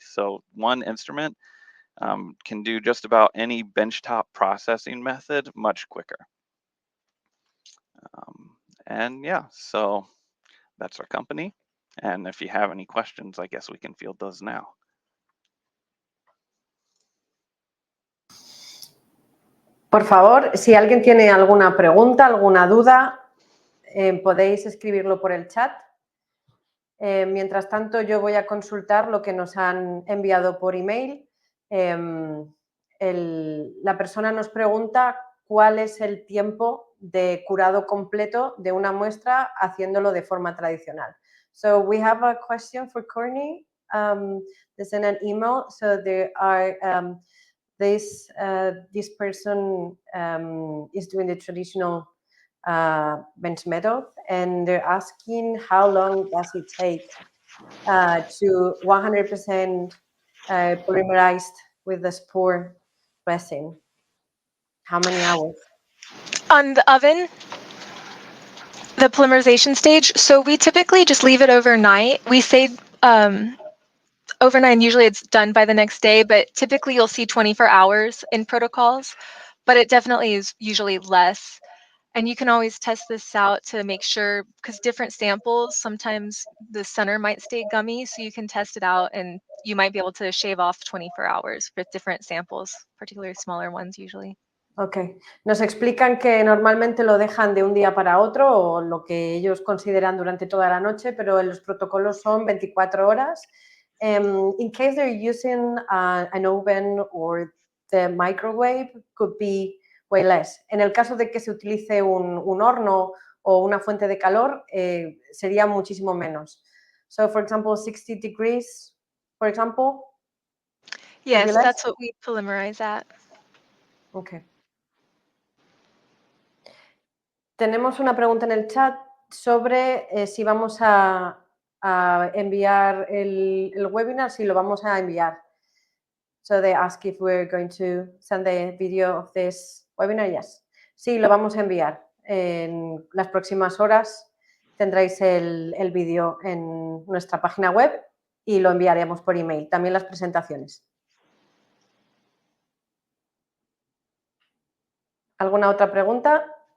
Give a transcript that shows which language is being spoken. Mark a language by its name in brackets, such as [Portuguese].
[English] So one instrument can do just about any benchtop processing method much quicker. And yeah, so that's our company. And if you have any questions, I guess we can field those now. [Spanish] Por favor, si alguien tiene alguna pregunta, alguna duda, podéis escribirlo por el chat. Mientras tanto, yo voy a consultar lo que nos han enviado por email. La persona nos pregunta cuál es el tiempo de curado completo de una muestra haciéndolo de forma tradicional. [English] So we have a question for Courtney. They sent an email. So there are this person is doing the traditional bench method, and they're asking how long does it take to 100% polymerized with the Spurr resin? How many hours? On the oven, the polymerization stage, so we typically just leave it overnight. We say overnight, usually it's done by the next day, but typically you'll see 24 hours in protocols, but it definitely is usually less. And you can always test this out to make sure, because different samples, sometimes the center might stay gummy, so you can test it out and you might be able to shave off 24 hours with different samples, particularly smaller ones usually. Ok. [Spanish] Nos explican que normalmente lo dejan de un día para otro o lo que ellos consideran durante toda la noche, pero en los protocolos son 24 horas. [English] In case they're using an oven or the microwave, could be way less. [Spanish] En el caso de que se utilice un horno o una fuente de calor, sería muchísimo menos. [English] So, for example, 60 degrees, for example? Yes, that's what we polymerize at. Okay. [Spanish] Tenemos una pregunta en el chat sobre si vamos a enviar el webinar, si lo vamos a enviar. [English] So they ask if we're going to send the video of this webinar. [Spanish] Yes. Sí, lo vamos a enviar. En las próximas horas tendréis el vídeo en nuestra página web y lo enviaremos por email. También las presentaciones. ¿Alguna otra pregunta?